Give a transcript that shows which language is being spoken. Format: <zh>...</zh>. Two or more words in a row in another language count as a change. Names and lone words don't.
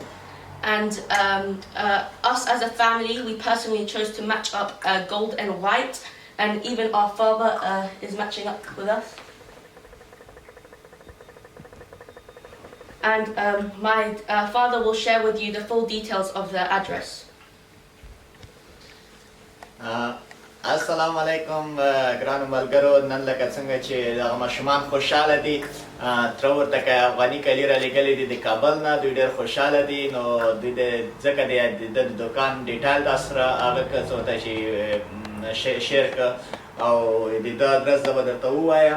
<en>And us as a family, we personally chose to match up gold and white, and even our father is matching up with us. And my father will share with you the full details of the address.</en> <ar>السلام عليكم,</ar> <ps>ګرانو ملګرو. نن لکه څنګه چې دغه ماشومان خوشحاله دي، تره ورته که افغاني کالي رالیږلي دي د کابل نه، دوی ډېر خوشحاله دي. نو دوی ځکه د دوکان ډیټیل تاسو سره هغه څه ورته چې شیر کړه او د ده ادرس زه به درته ووایم.</ps>